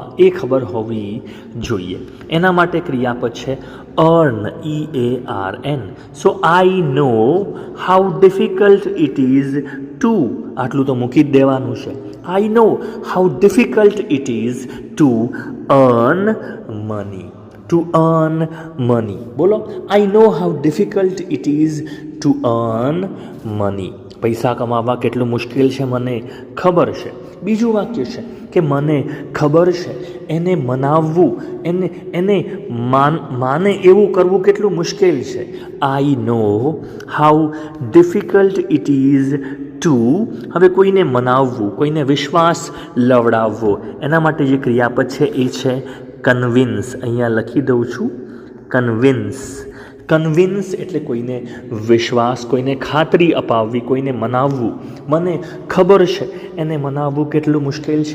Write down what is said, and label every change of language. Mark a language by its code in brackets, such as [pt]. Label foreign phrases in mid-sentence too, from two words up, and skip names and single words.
[gu] એ ખબર હોવી જોઈએ. એના માટે ક્રિયાપદ છે earn, EARN. [en] so I know how difficult it is to. [gu] આટલું તો મૂકી જ દેવાનું છે. [en] I know how difficult it is to earn money. To earn money. બોલો, I know how difficult it is to earn money. [gu] પૈસા કમાવવા કેટલું મુશ્કેલ છે મને ખબર છે. બીજું વાક્ય છે કે મને ખબર છે એને મનાવવું, એને માને એવું કરવું કેટલું મુશ્કેલ છે. [en] I know how difficult it is to. [gu] હવે કોઈને મનાવવું, કોઈને વિશ્વાસ લવડાવવો, એના માટે જે ક્રિયાપદ છે એ છે કન્વિન્સ. અહીંયા લખી દઉં છું, કન્વિન્સ. કન્વિન્સ એટલે કોઈને વિશ્વાસ, કોઈને ખાતરી અપાવવી, કોઈને મનાવવું. મને ખબર છે એને મનાવવું કેટલું મુશ્કેલ છે.